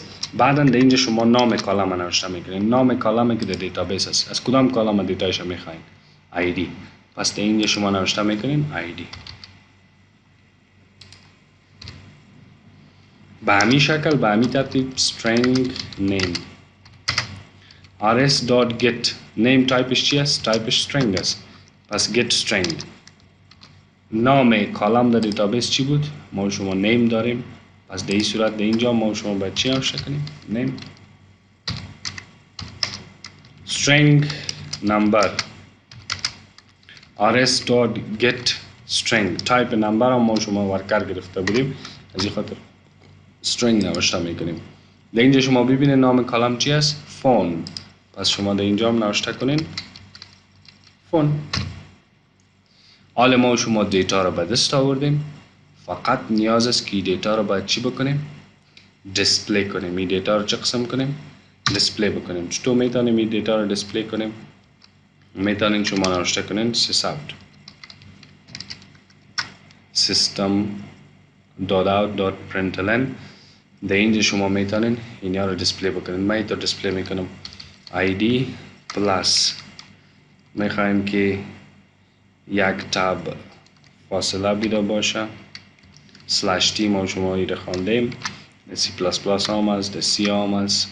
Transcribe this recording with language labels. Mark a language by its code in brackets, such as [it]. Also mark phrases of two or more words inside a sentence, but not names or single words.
[fa] بعدا در اینجا شما نام کالم نوشته میکنین، نام کالمی که در دیتابیس است، از کدام کالم دیتایش میخواین؟ id. پس در اینجا شما نوشته میکنین id. به همین شکل، به همین ترتیب [en] string name rs.get name [fa] تایپش چی است؟ تایپش string است، پس [en] get string. [fa] نام کالم در دیتابیس چی بود؟ ما شما name داریم، پس در این صورت در اینجا ما شما باید چی نوشته کنیم؟ name. [en] string number rs.get string type number [fa] هم ما شما ورکر گرفته بودیم، از این خاطر string نوشته میکنیم. در اینجا شما ببینید نام کالم چی است؟ فون. پس شما در اینجا هم نوشته کنین فون. حال ما شما دیتا رو به دست آوردیم، فقط نیاز است که دیتا رو باید چی بکنیم؟ دیسپلی کنیم. این دیتا رو چه قسم کنیم؟ دیسپلی بکنیم. چطور میتونیم این دیتا رو دیسپلی کنیم؟ میتونین شما نوشته کنین system.out.println. در اینجا شما میتونین اینا رو دیسپلی بکنین. من اینطور دیسپلی میکنم [en] id plus [fa] میخوایم که یک تاب فاصله بیده باشه /t. ما شما ایره خواندیم C++ هم است، C هم است.